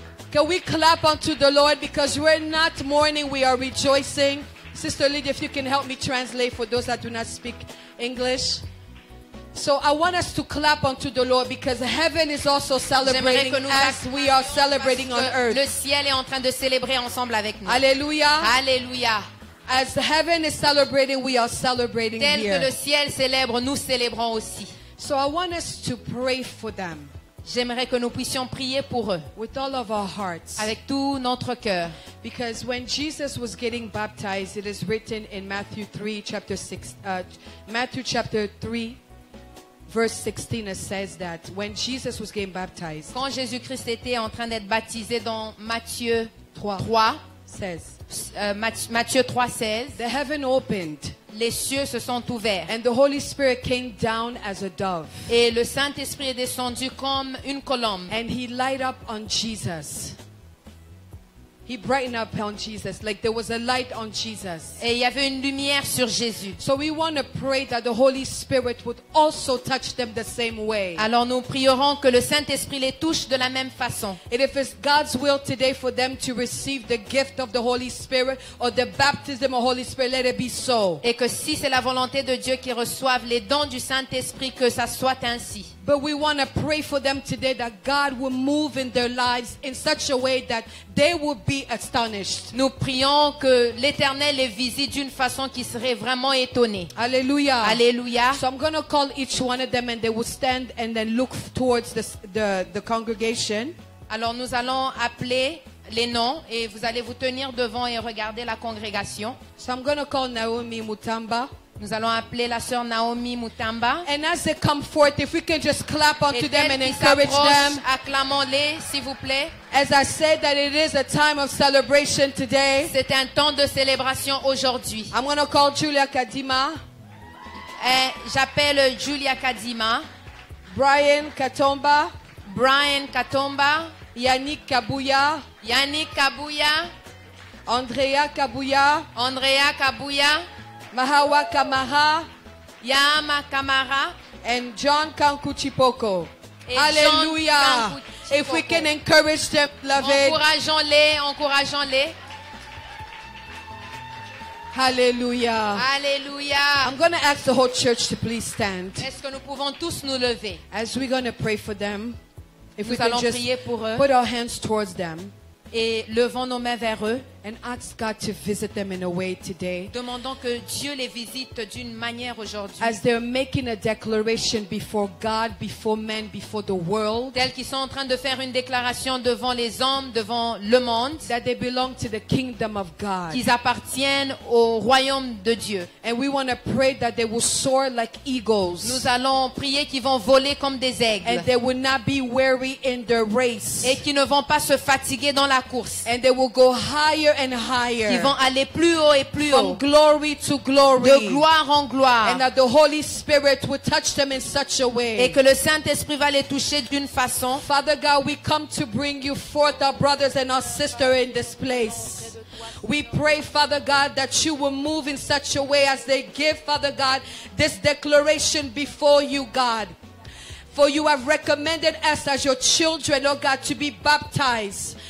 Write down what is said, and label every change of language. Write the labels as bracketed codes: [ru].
[en] Can we clap unto the Lord because we're not mourning, we are rejoicing. Sister Lydia, if you can help me translate for those that do not speak English. So I want us to clap unto the Lord because heaven is also celebrating as we are celebrating on earth. [fr] Le ciel est en train de célébrer ensemble avec nous. Alléluia. Alléluia. [en] As heaven is celebrating, we are celebrating [fr] Tel [en] here. [fr] que le ciel célèbre, nous célébrons aussi. [en] So I want us to pray for them. [fr] J'aimerais que nous puissions prier pour eux. [en] With all of our hearts. [fr] Avec tout notre cœur. [en] Because when Jesus was getting baptized, it is written in Matthew chapter 3, verse 16, it says that when Jesus was getting baptized, [fr] quand Jésus-Christ était en train d'être baptisé dans Matthieu 3 [en] says, [fr] Matthieu 3:16, [en] the heaven opened. [fr] Les cieux se sont ouverts. [en] And the Holy Spirit came down as a dove. [fr] Et le Saint-Esprit est descendu comme une colombe. [en] And he light up on Jesus. He brightened up on Jesus, like there was a light on Jesus. [fr] Et il y avait une lumière sur Jésus. [en] So we want to pray that the Holy Spirit would also touch them the same way. [fr] Alors nous prierons que le Saint-Esprit les touche de la même façon. [en] And if it's God's will today for them to receive the gift of the Holy Spirit or the baptism of the Holy Spirit, let it be so. [fr] Et que si c'est la volonté de Dieu qu'ils reçoivent les dons du Saint-Esprit, que ça soit ainsi. [en] But we want to pray for them today that God will move in their lives in such a way that they will be astonished. [fr] Nous prions que l'Éternel les visite d'une façon qui serait vraiment étonnée. [en] Hallelujah. [fr] Alléluia. [en] So I'm going to call each one of them and they will stand and then look towards the congregation. [fr] Alors nous allons appeler les noms et vous allez vous tenir devant et regarder la congrégation. [en] So I'm going to call Naomi Mutamba. [fr] Nous allons appeler la sœur Naomi Mutamba. [en] And as they come forth, if we can just clap onto [fr] Et [en] them and [fr] qu'ils [en] encourage [fr] s'approchent, [en] them. [fr] acclamons-les, s'il vous plaît. [en] As I said that it is a time of celebration today. [fr] C'est un temps de célébration aujourd'hui. [en] I'm going to call Julia Kadima. [fr] J'appelle Julia Kadima. Brian Katomba. Brian Katomba. Yannick Kabuya. Yannick Kabuya. Andrea Kabuya. Andrea Kabuya. Mahawa Kamaha. Yama Kamara. [en] And John Kankuchipoko. [fr] Et [en] Hallelujah. John Kankuchipoko. If we can encourage them, beloved. [fr] Encourageons-les, encourageons-les. [en] Hallelujah. [fr] Alléluia. [en] I'm going to ask the whole church to please stand. [fr] Est-ce que nous pouvons tous nous lever? [en] As we're going to pray for them. If we [fr] Nous [en] can [fr] allons [en] just [fr] prier pour eux [en] put our hands towards them. [fr] et levons nos mains vers eux. [en] And ask God to visit them in a way today. [fr] Demandons que Dieu les visite d'une manière aujourd'hui. [en] As they're making a declaration before God, before men, before the world, [fr] Tels qu'ils sont en train de faire une déclaration devant les hommes, devant le monde, [en] that they belong to the kingdom of God. [fr] qu'ils appartiennent au royaume de Dieu. [en] And we want to pray that they will soar like eagles. [fr] Nous allons prier qu'ils vont voler comme des aigles [en] And they will not be weary in their race. [fr] et qu'ils ne vont pas se fatiguer dans la course. [en] And they will go higher and [fr] Ils [en] higher. [fr] vont aller plus haut et plus [en] From [fr] haut, [en] glory to glory. [fr] de gloire en gloire. [en] And that the Holy Spirit will touch them in such a [fr] Et [en] way. [fr] que le Saint-Esprit va les toucher d'une façon. [en] Father God, we come to bring you forth, our brothers and our sisters in this place. We pray, Father God, that you will move in such a way as they give, Father God, this declaration before you, God. For you have recommended us as your children, oh God, to be baptized.